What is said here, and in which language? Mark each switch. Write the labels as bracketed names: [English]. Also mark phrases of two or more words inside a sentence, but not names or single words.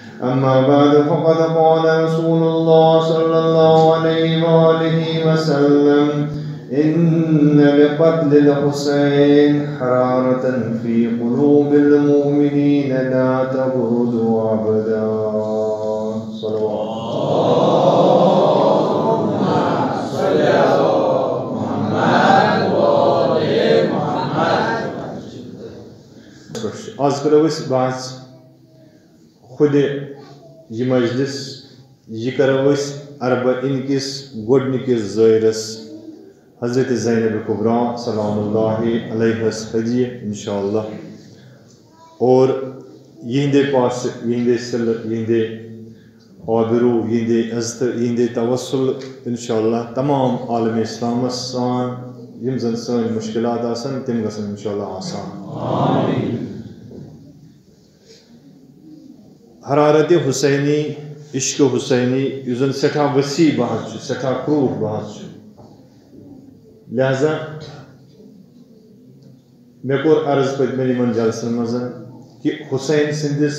[Arabic] أما بعد فقد قال رسول الله صلى الله عليه وآله وسلم إن لقتل الحسين حرارة في قلوب المؤمنين لا تبرد أبدا صلوات [Kashmiri] آز کرو اس بحث خود یہ مجلس یہ کرو اس اربعین کس گۄڈنِکِس زٲیرس حضرت زینب کبریٰ [Arabic] سلام اللہ علیہ [Kashmiri] ہدیہ انشاءاللہ اور یہندے پاس یہندے سل یہندے آبرو یہندے عزت یہندے توسل انشاءاللہ تمام عالم اسلام سان یم زن سن مشکلات آسن تم گژھن انشاءاللہ آسان آمین حرارت حسینی عشق حسینی یُس زن سٹھا وسیع بحث سٹھا کروٗٹھ بحث لہذا مے کور عرض پتمن یمن جلسن مز کہ حسین سندس